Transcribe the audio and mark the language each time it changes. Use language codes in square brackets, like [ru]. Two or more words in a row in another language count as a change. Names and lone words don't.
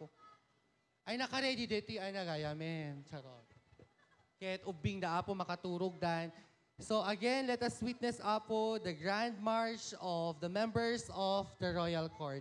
[ilo] Ay naka-ready dati ay nagayamen. Charot. Ket ubing da Apo makaturog dan. [en] So again, let us witness Apo the Grand March of the members of the Royal Court.